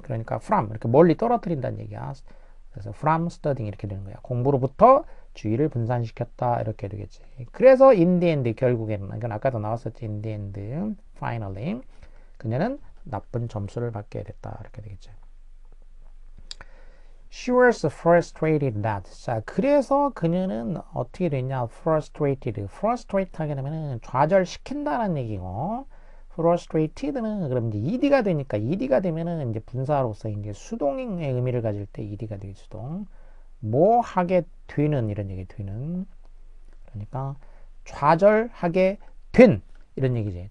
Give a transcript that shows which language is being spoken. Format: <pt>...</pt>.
<ko>그러니까 from 이렇게 멀리 떨어뜨린다는 얘기야. 그래서 from studying 이렇게 되는 거야. 공부로부터 주의를 분산시켰다 이렇게 되겠지. 그래서 in the end 결국에는 이건 아까도 나왔었지. in the end finally 그녀는 나쁜 점수를 받게 됐다 이렇게 되겠죠.</ko> <en>She was frustrated that.</en> <ko>자, 그래서 그녀는 어떻게 됐냐?</ko> <en>frustrated.</en> <ko>frustrate 하게 되면은 좌절시킨다는 얘기고, frustrated는 그럼 이제 ed가 되니까 ed가 되면은 이제 분사로서 이제 수동의 의미를 가질 때 ed가 되겠죠. 수동. 뭐 하게 되는 이런 얘기 되는. 그러니까 좌절하게 된 이런 얘기지.</ko>